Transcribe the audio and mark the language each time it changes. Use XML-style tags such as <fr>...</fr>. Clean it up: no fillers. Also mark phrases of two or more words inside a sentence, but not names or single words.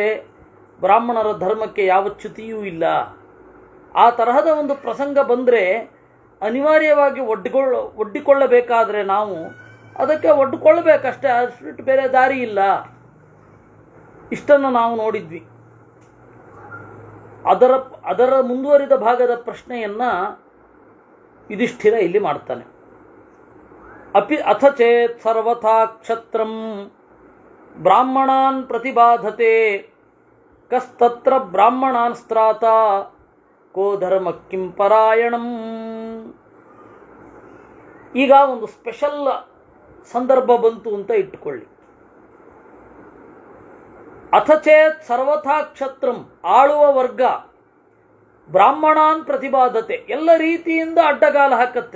<kn>ಬ್ರಾಹ್ಮಣರ ಧರ್ಮಕ್ಕೆ ಯಾವ ಚ್ಯುತಿಯೂ ಇಲ್ಲ. ಆ ತರಹದ ಒಂದು ಪ್ರಸಂಗ ಬಂದರೆ ಅನಿವಾರ್ಯವಾಗಿ ಒಡ್ಡಿಕೊಳ್ಳಬೇಕಾದ್ರೆ ನಾವು ಅದಕ್ಕೆ ಒಡ್ಡಿಕೊಳ್ಳಬೇಕಷ್ಟೇ, ಅಷ್ಟು ಬೇರೆ ದಾರಿ ಇಲ್ಲ. ಇಷ್ಟನ್ನು ನಾವು ನೋಡಿದ್ವಿ. ಅದರ ಮುಂದುವರಿದ ಭಾಗದ ಪ್ರಶ್ನೆಯನ್ನು ಯುಧಿಷ್ಠಿರ ಇಲ್ಲಿ ಮಾಡ್ತಾನೆ.</kn> <sa>ಅಥ ಚೇತ್ ಸರ್ವಥಾ ಕ್ಷತ್ರಂ ಬ್ರಾಹ್ಮಣಾನ್ ಪ್ರತಿಬಾಧತೆ ಕಸ್ತತ್ರ ಬ್ರಾಹ್ಮಣಾನ್ ಸ್ತ್ರಾತ ಕೋ ಧರ್ಮ ಕಿಂ ಪರಾಯಣಂ.</sa> <kn>ಈಗ ಒಂದು ಸ್ಪೆಷಲ್ ಸಂದರ್ಭ ಬಂತು ಅಂತ ಇಟ್ಟುಕೊಳ್ಳಿ.</kn> <sa>ಅಥ ಚೇತ್ ಸರ್ವಥಾ ಕ್ಷತ್ರಂ,</sa> <kn>ಆಳುವ ವರ್ಗ</kn> <sa>ಬ್ರಾಹ್ಮಣಾನ್ ಪ್ರತಿಬಾಧತೆ,</sa> <kn>ಎಲ್ಲ ರೀತಿಯಿಂದ ಅಡ್ಡಗಾಲ ಹಾಕತ್ತೆ.</kn>